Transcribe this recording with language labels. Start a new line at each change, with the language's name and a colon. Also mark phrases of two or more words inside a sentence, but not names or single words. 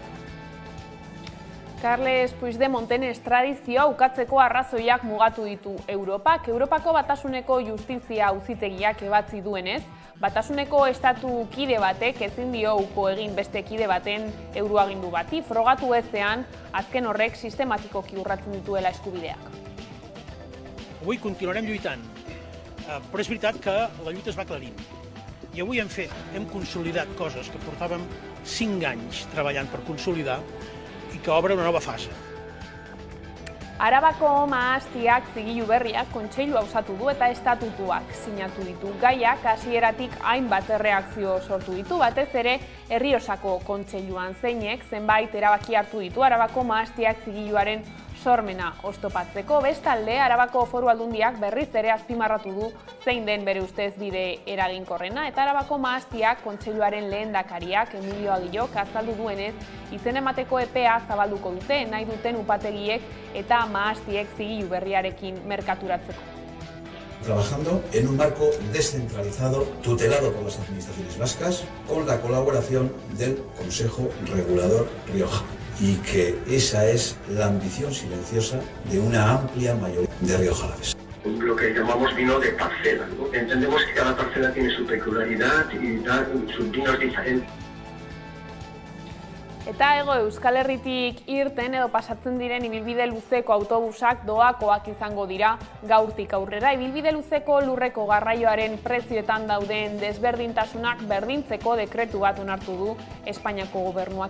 Basque: Carles Puigdemonten estradizioa ukatzeko arrazoiak mugatu ditu Europak. Europako Batasuneko Justizia Auzitegiak ebatzi duenez, Batasuneko estatu kide batek ezin dio uko egin beste kide baten euroagindu bati, frogatu ezean azken horrek sistematikoki urratzen dituela eskubideak.
Catalan: Avui continuarem lluitant, però és veritat que la lluita es va aclarint. I avui hem consolidat coses que portàvem 5 anys treballant per consolidar i que obre una nova fase.
Basque: Arabako mahastiak zigilu berriak kontseilua osatu du eta estatutuak sinatu ditu. Gaiak hasieratik hainbat erreakzio sortu ditu, batez ere Errioxako kontseiluan zeinek zenbait erabaki hartu ditu Arabako mahastiak zigiluaren sormena oztopatzeko. Bestalde, Arabako Foru Aldundiak berriz ere azpimarratu du zein den bere ustez bide eraginkorrena eta Arabako mahastiak kontseiluaren lehendakariak Emilio Agillok azaldu duenez izen emateko epea zabalduko dute nahi duten upategiek eta mahastiek zigilu berriarekin merkaturatzeko.
Spanish: trabajando en un marco descentralizado, tutelado por las administraciones vascas, con la colaboración del Consejo Regulador Rioja. Y que esa es la ambición silenciosa de una amplia mayoría de riojalaves. Lo que llamamos vino de parcela, ¿no? Entendemos que cada parcela tiene su peculiaridad y da sus vinos diferentes.
Basque: Eta ego Euskal Herritik irten edo pasatzen diren ibilbide luzeko autobusak doakoak izango dira gaurtik aurrera. Ibilbide luzeko lurreko garraioaren prezioetan dauden desberdintasunak berdintzeko dekretu bat onartu du Espainiako gobernuak.